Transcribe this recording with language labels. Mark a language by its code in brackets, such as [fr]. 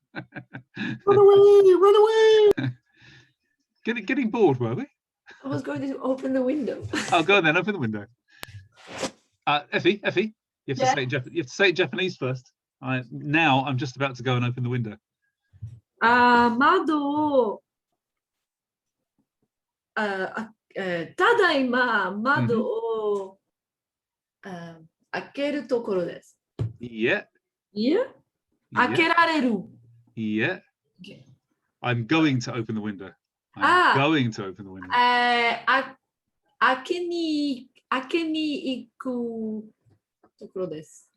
[en] Run away! Run away! Getting bored, were we? I was going to open the window. Oh, go on then, open the window. Effie, you have to Yeah? say it you have to say it Japanese first. Now I'm just about to go and open the window. [ja] 窓をただいま窓を開けるところです。 [en] Yeah. [ja] いや、開けられる。 [en] Yeah. I'm going to open the window. I'm going to open the window. [ja] 開けに行くところです。